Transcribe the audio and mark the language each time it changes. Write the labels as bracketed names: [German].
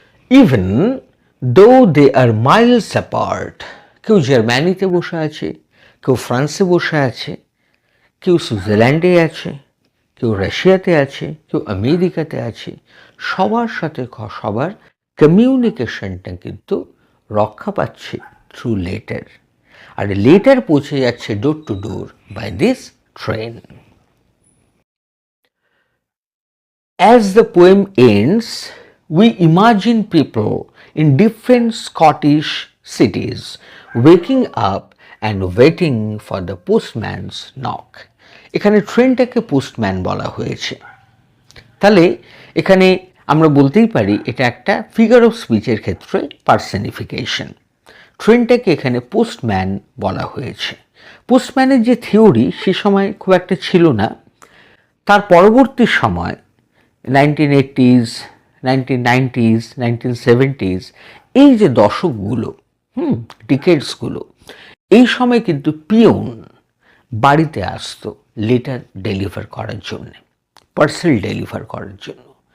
[English] even though they are miles apart, [Bangla] কেউ জার্মানিতে বসে আছে, কেউ ফ্রান্সে বসে আছে, কেউ সুইজারল্যান্ডে আছে, কেউ রাশিয়াতে আছে, কেউ আমেরিকাতে আছে, সবার সাথে সবার কমিউনিকেশনটা কিন্তু রক্ষা পাচ্ছে থ্রু লেটার, আর লেটার পৌঁছে যাচ্ছে [English] Door to door by this train. As the poem ends, we imagine people in different Scottish cities waking up and waiting for the postman's knock. [Bangla] এখানে ট্রেনটাকে পোস্টম্যান বলা হয়েছে, তাহলে এখানে আমরা বলতেই পারি এটা একটা ফিগার অফ স্পিচের ক্ষেত্রে পার্সনিফিকেশন। ট্রেনটাকে এখানে পোস্টম্যান বলা হয়েছে। পোস্টম্যানের যে থিওরি সে সময় খুব একটা ছিল না, তার পরবর্তী সময় 1980s, 1990s, 1970s, এই যে দশকগুলো, ডিকেডসগুলো, এই সময় কিন্তু পিয়ন বাড়িতে আসতো লেটার ডেলিভার করার জন্য, পার্সেল ডেলিভার করার জন্য।